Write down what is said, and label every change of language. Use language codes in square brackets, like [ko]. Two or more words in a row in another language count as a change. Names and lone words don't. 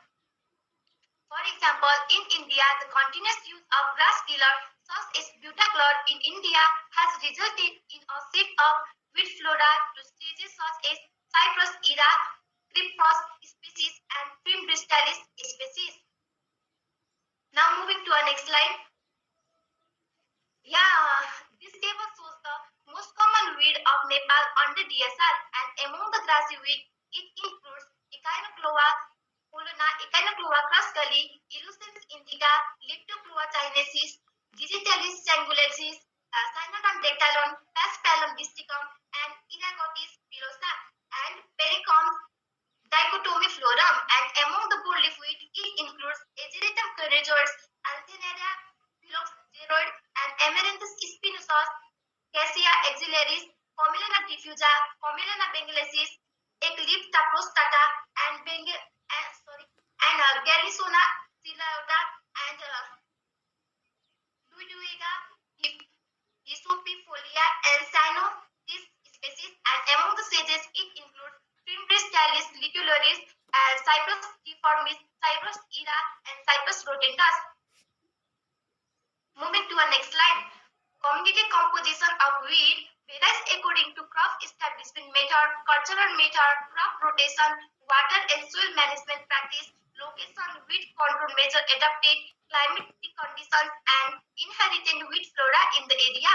[en] For example, in India, the continuous use of grass killer such as butachlor in India has resulted in a shift of weed flora to stages such as Cyprus ira, Cryptos species, and Primbristalis species. Now moving to our next slide. This table shows the most common weed of Nepal under DSR, and among the grassy weed, it includes Echinoclova Polona, Echinoclova cruscali, Illucens indica, Leptoclova chinesis, Digitalis triangularis, Cynodon dactylon, Paspalum disticum, and Iragotis pilosa, and Pericorns dichotomiflorum. And among the broadleaf weed, it includes Ageratum corageoides, Alternarea phylloxeroid, and Amaranthus spinosus, Cassia axillaris, Commelina diffusa, Commelina bengalensis, Eclipta prostata, and Garrisona Silauda, and Luiduiga Isupifolia, and Sino, this species. And among the sedges, it includes Primbristalis litularis, and Cyprus deformis, Cyprus ira, and Cyprus rotundus. Moving to our next slide. Community composition of weed varies according to crop establishment method, cultural method, crop rotation, water and soil management practice, location, weed control measure adapted, climatic conditions, and inherent weed flora in the area.